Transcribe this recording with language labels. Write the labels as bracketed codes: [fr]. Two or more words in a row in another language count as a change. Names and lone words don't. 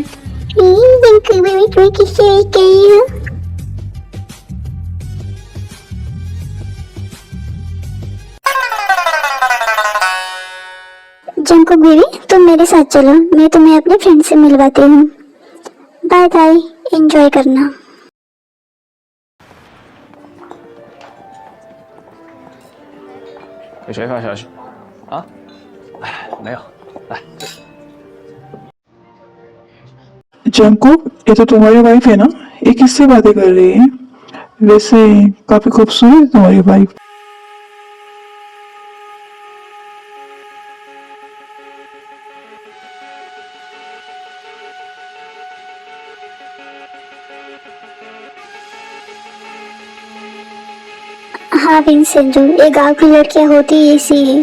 [hi] जंकुक बेबी, तुम्हें किससे वेट कर रही हो? जंकुक बेबी, तुम मेरे साथ चलो, मैं तुम्हें अपने फ्रेंड से मिलवाती हूँ। [en] bye bye, [hi] एंजॉय करना। [zh] 给谁发消息？啊？哎，没有。来， [hi] जंकुक, ये तो तुम्हारी वाइफ है ना? ये किससे बातें कर रही है? वैसे काफी खूबसूरत है तुम्हारी वाइफ। हाँ विंसेंटो, ये गांव की लड़कियां होती ही ऐसी है।